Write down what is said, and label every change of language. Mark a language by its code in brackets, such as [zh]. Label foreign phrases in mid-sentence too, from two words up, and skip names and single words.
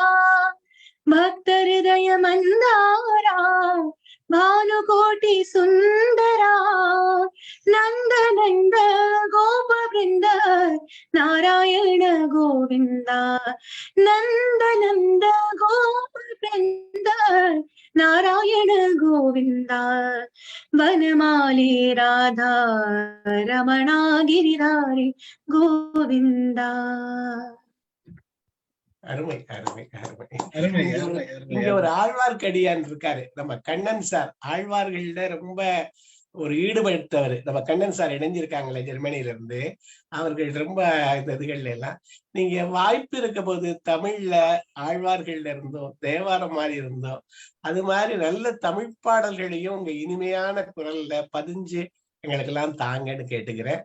[sa] भक्त हृदय मंदारा भानुकोटि सुंदरा, नंद नंद गोप वृंद नारायण गोविंदा, नंद नंद गोप वृंद नारायण गोविंदा, वनमाली राधा रमणा गिरिधारी गोविंदा. [ta] அருமை அருமை அருமை. அருமை, இங்க ஒரு ஆழ்வார்க்கடியான் இருக்காரு, நம்ம கண்ணன் சார். ஆழ்வார்கள்ல ரொம்ப ஒரு ஈடுபடுத்தவர் நம்ம கண்ணன் சார் இணைஞ்சிருக்காங்களே ஜெர்மனில இருந்து. அவர்கள் ரொம்ப இந்த இதுகள்ல எல்லாம் நீங்க வாய்ப்பு இருக்க போது தமிழ்ல ஆழ்வார்கள்ல இருந்தோம், தேவாரம் மாதிரி இருந்தோம், அது மாதிரி நல்ல தமிழ் பாடல்களையும் உங்க இனிமையான குரல்ல பதிஞ்சு எங்களுக்கு எல்லாம் தாங்கன்னு கேட்டுக்கிறேன்.